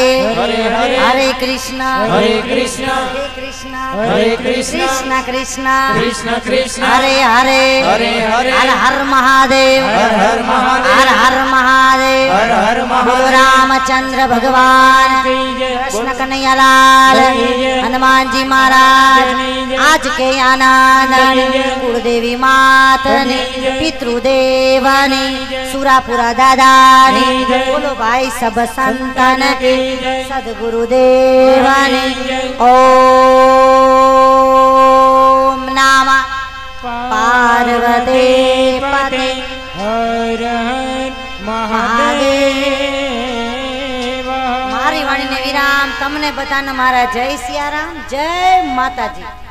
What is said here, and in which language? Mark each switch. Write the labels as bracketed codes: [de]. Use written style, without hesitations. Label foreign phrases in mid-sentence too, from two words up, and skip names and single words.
[gu] હરે હરે હરે કૃષ્ણ હરે કૃષ્ણ હરે કૃષ્ણ હરે કૃષ્ણ કૃષ્ણ કૃષ્ણ કૃષ્ણ કૃષ્ણ હરે હરે હરે હરે હર હર મહાદેવ હર હર મહાદેવ હર હર મહાદેવ હર હર બોલો મહાદેવ રામચંદ્ર ભગવાન કી જય. [hi] कृष्ण कन्हैयालाल जय। हनुमान जी महाराज जय। आज के आनंद जय। [gu] કુળદેવી માતની जय। પિતૃદેવની સુરાપુરા દાદાની जय। [hi] बोलो भाई सब संतन की जय। [gu] સદગુરુદેવની जय। [sa] ओम नमः पार्वती पते [hi] हर हर महादेव. [gu] મારી વાણીને વિરામ. તમને બધાને મારા જય સિયારામ, જય માતાજી.